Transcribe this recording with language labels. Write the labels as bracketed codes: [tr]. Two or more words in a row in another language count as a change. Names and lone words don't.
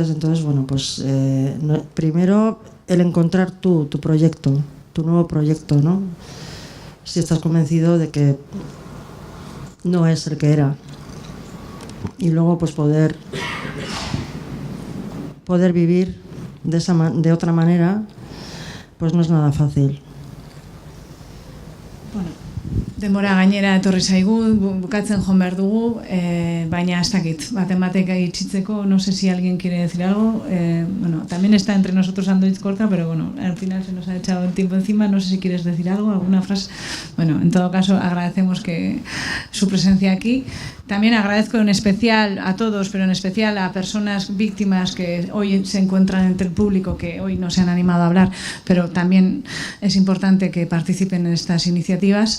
[es] Entonces, bueno, pues primero el encontrar tu proyecto, tu nuevo proyecto, ¿no? Si estás convencido de que no es el que era. Y luego pues poder vivir de otra manera, pues no es nada fácil. [eu] Bueno, denbora gainera etorri zaigu, bukatzen joan behar dugu, baina ez dakit, baten itxitzeko, [es] no sé si alguien quiere decir algo. Bueno, también está entre nosotros Andoitz Korta, pero bueno, al final se nos ha echado el tiempo encima, no sé si quieres decir algo, alguna frase. Bueno, en todo caso agradecemos su presencia aquí. También agradezco en especial a todos, pero en especial a personas víctimas que hoy se encuentran entre el público, que hoy no se han animado a hablar, pero también es importante que participen en estas iniciativas.